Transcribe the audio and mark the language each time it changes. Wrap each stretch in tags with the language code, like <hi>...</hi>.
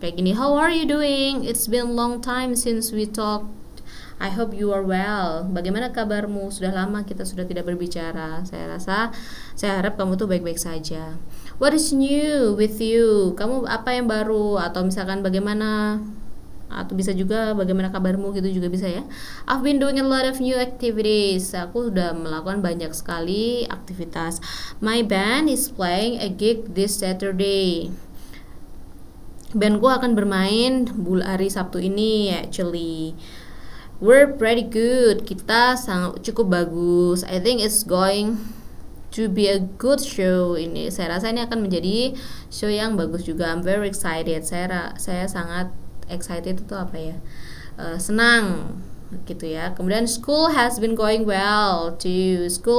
<id>Kayak gini,</id> <en>how are you doing? It's been a long time since we talked. I hope you are well.</en> <id>Bagaimana kabarmu? Sudah lama kita sudah tidak berbicara. Saya harap kamu tuh baik-baik saja.</id> <en>What is new with you?</en> <id>Kamu apa yang baru? Atau misalkan bagaimana, atau bisa juga bagaimana kabarmu gitu juga bisa ya.</id> <en>I've been doing a lot of new activities.</en> <id>Aku sudah melakukan banyak sekali aktivitas.</id> <en>My band is playing a gig this Saturday.</en> <id>Bandku akan bermain hari Sabtu ini actually.</id> <en>We're pretty good.</en> <id>Kita cukup bagus.</id> <en>I think it's going to be a good show ini.</en> <id>Saya rasa ini akan menjadi show yang bagus juga.</id> <en>I'm very excited.</en> <id>Saya sangat excited itu senang gitu ya.</id> <en>Kemudian school has been going well too.</en>